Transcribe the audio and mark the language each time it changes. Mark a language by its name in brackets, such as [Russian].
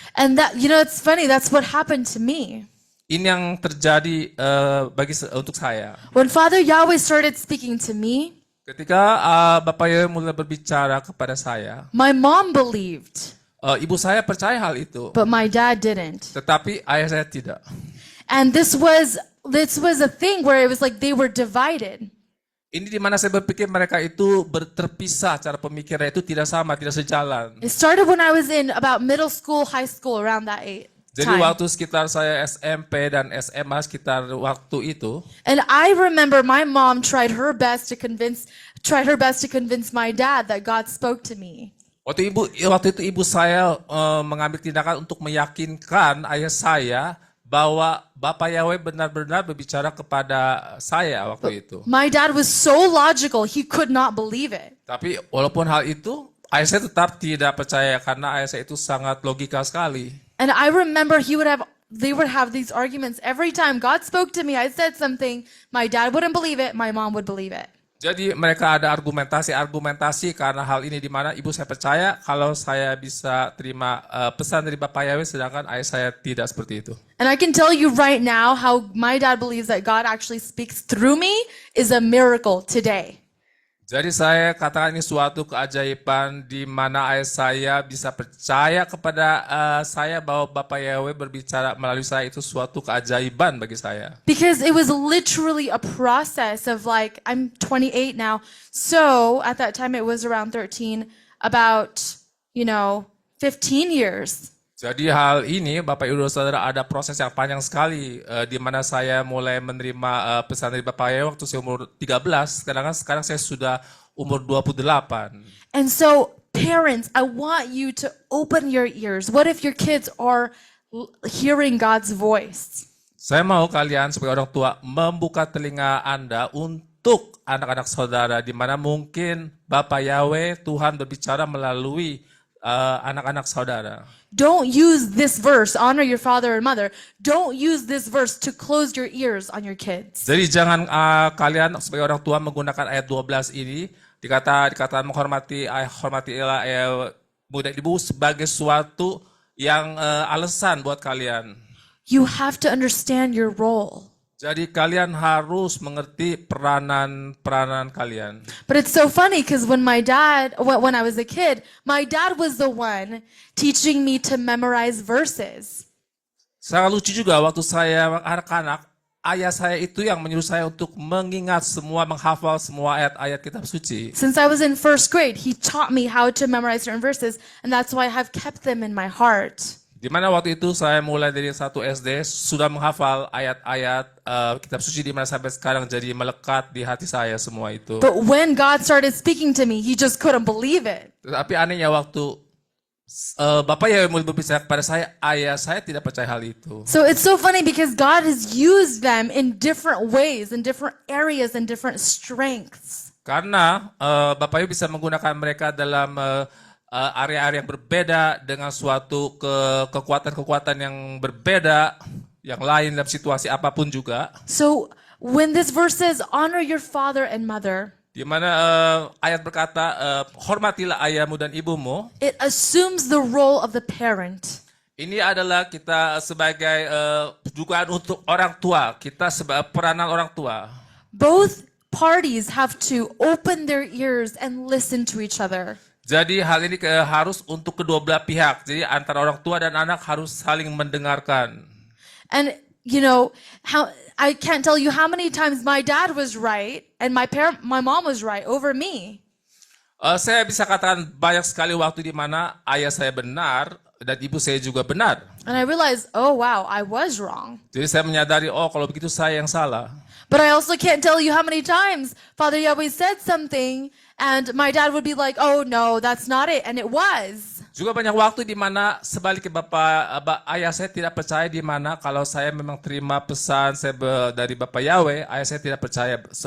[English] And that, it's funny, that's what happened to me. [Indonesian] Ini yang terjadi untuk saya. [English] When Father Yahweh started speaking to me, [Indonesian] Ketika Bapak Yahweh mulai berbicara kepada saya, [English] my mom believed, [Indonesian] ibu saya percaya hal itu, [English] but my dad didn't. [Indonesian] tetapi ayah saya tidak. [English] And this was a thing where it was like they were divided. [Indonesian] Ini di mana saya berpikir mereka itu terpisah, cara pemikirannya itu tidak sama, tidak sejalan. [English] It started when I was in about middle school, high school, around that [Indonesian] Jadi [English] time. [Indonesian] waktu sekitar saya SMP dan SMA sekitar waktu itu, [English] And I remember my mom tried her best to convince my dad that God spoke to me. [Indonesian] waktu itu ibu saya mengambil tindakan untuk meyakinkan ayah saya bahwa Bapak Yahweh benar-benar berbicara kepada saya waktu itu. [English] My dad was so logical, he could not believe it. [Indonesian] Tapi walaupun hal itu, ayah saya tetap tidak percaya karena ayah saya itu sangat logika sekali. [English] And I remember they would have these arguments every time God spoke to me, I said something, my dad wouldn't believe it, my mom would believe it. [Indonesian] Jadi mereka ada argumentasi karena hal ini di mana ibu saya percaya kalau saya bisa terima pesan dari Bapak Yahweh sedangkan ayah saya tidak seperti itu. [English] And I can tell you right now how my dad believes that God actually speaks through me is a miracle today. [Indonesian] Jadi saya katakan ini suatu keajaiban di mana ayah saya bisa percaya kepada saya bahwa Bapak Yahweh berbicara melalui saya itu suatu keajaiban bagi saya. [English] Because it was literally a process of like, I'm 28 now. So at that time it was around 13, about, 15 years. [Indonesian] Jadi hal ini Bapak Ibu Saudara ada proses yang panjang sekali di mana saya mulai menerima pesan dari Bapak Yahweh waktu saya umur 13, sekarang saya sudah umur 28. [English] And so parents, I want you to open your ears. What if your kids are hearing God's voice? [Indonesian] Saya mau kalian sebagai orang tua membuka telinga Anda untuk anak-anak saudara di mana mungkin Bapak Yahweh Tuhan berbicara melalui anak-anak saudara. [English] Don't use this verse, honor your father and mother. Don't use this verse to close your ears on your kids. [Indonesian] Jadi jangan kalian sebagai orang tua menggunakan ayat 12 ini dikatakan hormatilah muda ibu sebagai suatu yang alasan buat kalian. [English] You have to understand your role. [Indonesian] Jadi kalian harus mengerti peranan kalian. [English] But it's so funny because when I was a kid, my dad was the one teaching me to memorize verses. [Indonesian] Sangat lucu juga waktu saya anak-anak, ayah saya itu yang menyuruh saya untuk mengingat menghafal semua ayat-ayat kitab suci. [English] Since I was in first grade, he taught me how to memorize certain verses, and that's why I have kept them in my heart. [Indonesian] Di mana waktu itu saya mulai dari 1 SD sudah menghafal ayat-ayat kitab suci di mana sampai sekarang jadi melekat di hati saya semua itu. [English] But when God started speaking to me, he just couldn't believe it. [Indonesian] Tapi anehnya waktu Bapak Yahweh mulai berbicara kepada saya, ayah saya tidak percaya hal itu. [English] So it's so funny because God has used them in different ways, in different areas, and different strengths. [Indonesian] Karena Bapak Yahweh bisa menggunakan mereka dalam area-area yang berbeda dengan suatu kekuatan-kekuatan yang berbeda, yang lain dalam situasi apapun juga. [English] So when this verse says, honor your father and mother, [Indonesian] Di mana ayat berkata, hormatilah ayahmu dan ibumu. [English] it assumes the role of the parent. [Indonesian] Ini adalah kita sebagai dugaan untuk orang tua, kita sebagai peranan orang tua. [English] Both parties have to open their ears and listen to each other. [Indonesian] Jadi hal ini harus untuk kedua belah pihak. Jadi antara orang tua dan anak harus saling mendengarkan. [English] And how I can't tell you how many times my dad was right and my mom was right over me. [Indonesian] Saya bisa katakan banyak sekali waktu di mana ayah saya benar dan ibu saya juga benar. [English] And I realized, oh wow, I was wrong. [Indonesian] Jadi saya menyadari, kalau begitu saya yang salah. [English] But I also can't tell you how many times Father Yahweh said something and my dad would be like, oh no, that's not it. And it was. [Indonesian] Juga banyak waktu di mana sebaliknya ayah saya tidak percaya di mana kalau saya memang terima pesan dari Bapak Yahweh, ayah saya tidak percaya.